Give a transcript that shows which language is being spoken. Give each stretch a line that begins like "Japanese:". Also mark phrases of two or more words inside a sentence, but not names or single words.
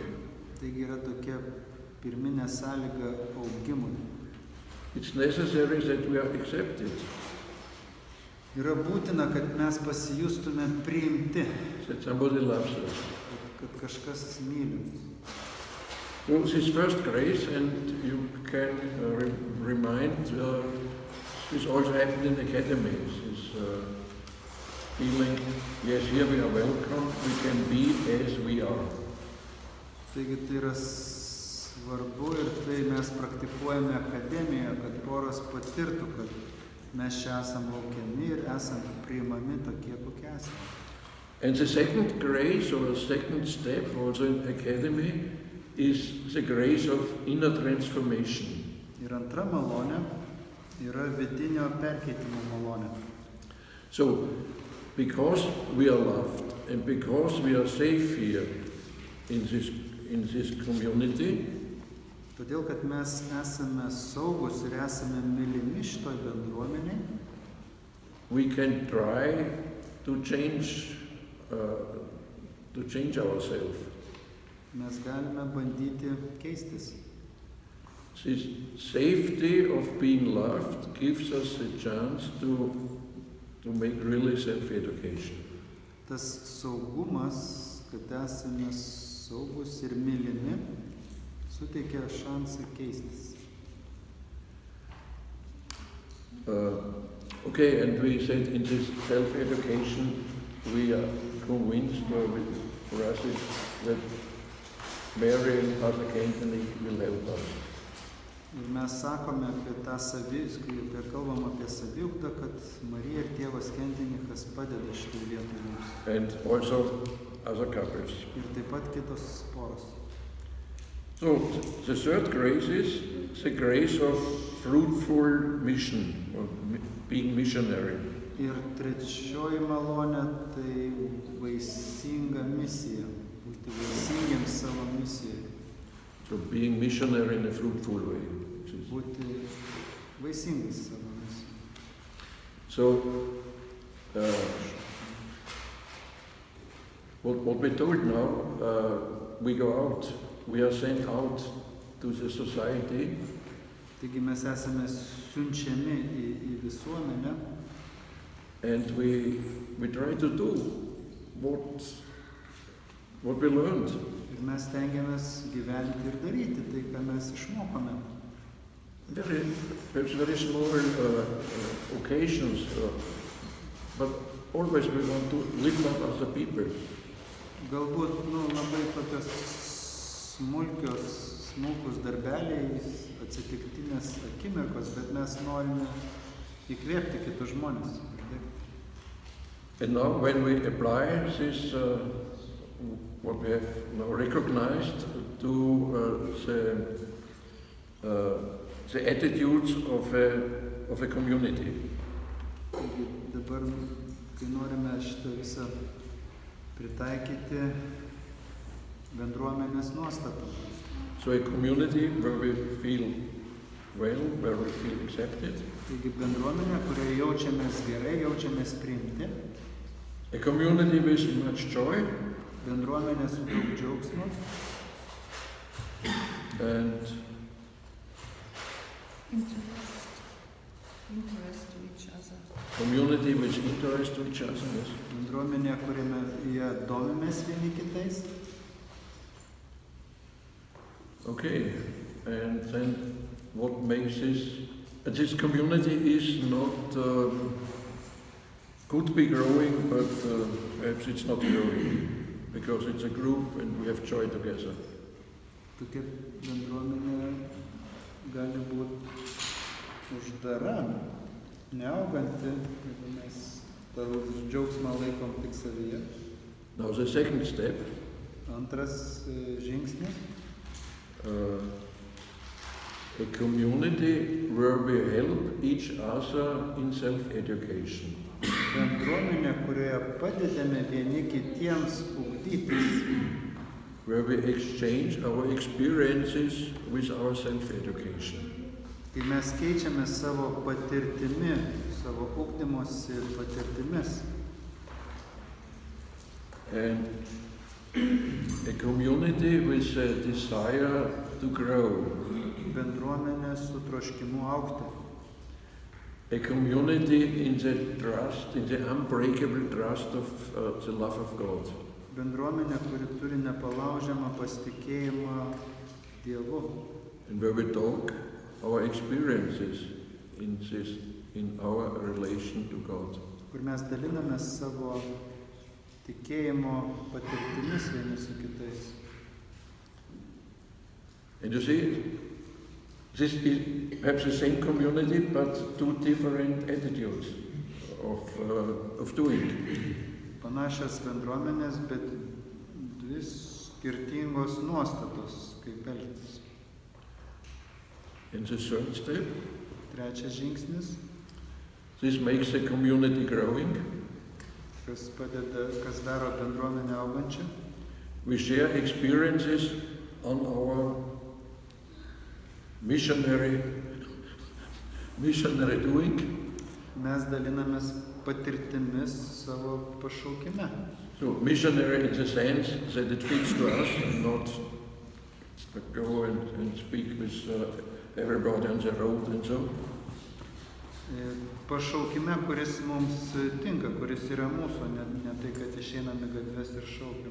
Lithuanian: Taigi yra tokia pirminė sąlyga augimui.
English: It's necessary that we are accepted.
Lithuanian: Yra būtina, kad mes pasijustume priimti,
English: That somebody loves us.
Lithuanian: kad kažkas myli.
English: So this first grace, and you can remind, this also happened in the academy. This feeling, yes, here we are welcome, we can be as we are.
Lithuanian: Taigi tai yra svarbu ir tai mes praktikuojame akademijoje, kad poros patirtų, kad mes čia esam laukiami ir esam priimami tokie, kokie esame.
English: And the second grace, or second step also in academy, is the grace of inner transformation.
Lithuanian: Ir antra malonė yra vidinio perkeitimo malonė.
English: So, because we are loved and because we are safe here in this community,
Lithuanian: Todėl, kad mes esame saugus ir esame mylimi šitoj bendruomeniai,
English: we can try to change ourselves.
Lithuanian: mes galime bandyti keistis.
English: This safety of being loved gives us a chance to make really self-education.
Lithuanian: Tas saugumas, kad esame saugus ir mylimi, suteikia šansą keistis.
English: Okay, and we said in this self-education we are convinced, for us, that Mary and Father Kentenich will help us.
Lithuanian: Ir mes sakome apie tą kai kalbam apie saviugdą, kad Marija ir tėvas Kentenichas padeda šitai vietai mums.
English: And also other couples.
Lithuanian: Ir taip pat kitos poros.
English: So, the third grace is the grace of fruitful mission, or being missionary.
Lithuanian: Ir trečioji malonė tai vaisinga misija, būti vaisingiams savo misijai.
English: So, being missionary in a fruitful way.
Lithuanian: Būti vaisingais savo misijai.
English: So, what we told now, we go out. We are sent out to the society.
Lithuanian: Taigi mes esame siunčiami į visuomenę.
English: And we try to do what we learned.
Lithuanian: Ir mes stengiamės gyventi ir daryti tai, ką mes išmokome.
English: Perhaps very small occasions, but always we want to lift up other people.
Lithuanian: Galbūt labai tokios smulkus darbeliai, atsitiktinės akimirkos, bet mes norime įkvėpti kitus žmonės.
English: And now when we apply this, what we have now recognized to the attitudes of a community.
Lithuanian: Dabar, kai norime šitą visą pritaikyti bendruomenės nuostatą.
English: So a community where we feel well, where we feel accepted.
Lithuanian: Taigi bendruomenė, kurioje jaučiamės gerai, jaučiamės priimti.
English: A community with much joy.
Lithuanian: Bendruomenė su daug džiaugsmo.
English: And interest to each other. Community with interest to each other. Yes.
Lithuanian: Bendruomenė, kuriame jie domimės vieni kitais.
English: Okay, and then what makes this community is not could be growing, but perhaps it's not growing because it's a group and we have joy together.
Lithuanian: tokia bendruomenė gali būti uždara, neauganti, jeigu mes tą džiaugsmą laikom tik savyje.
English: Now the second step,
Lithuanian: Antras žingsnis
English: a community where we help each other in self-education.
Lithuanian: bendruomenė, kurioje padedame vieni kitiems ugdytis,
English: Where we exchange our experiences with our self-education.
Lithuanian: kai mes keičiame savo patirtimi, savo ugdymosi patirtimis.
English: And a community with a desire to grow.
Lithuanian: Bendruomenė su troškimu augti.
English: A community in the trust, in the unbreakable trust of the love of God.
Lithuanian: Bendruomenė, kuri turi nepalaužiamą pasitikėjimą Dievu.
English: And where we talk our experiences in our relation to God.
Lithuanian: Kur mes daliname savo tikėjimo patirtimis vieni su kitais.
English: And you see, this is perhaps the same community, but two different attitudes of doing.
Lithuanian: Panašios bendruomenės, bet dvi skirtingos nuostatos, kaip elgtis.
English: And the third step,
Lithuanian: Trečias žingsnis,
English: this makes the community growing.
Lithuanian: kas daro bendruomenę augančią.
English: We share experiences on our missionary doing.
Lithuanian: Mes dalinamės patirtimis savo pašaukime.
English: So missionary in the sense that it fits to us and not go and speak with everybody on the road and so.
Lithuanian: Pašaukime, kuris mums tinka, kuris yra mūsų, ne tai, kad išeiname gatves ir šaukiam.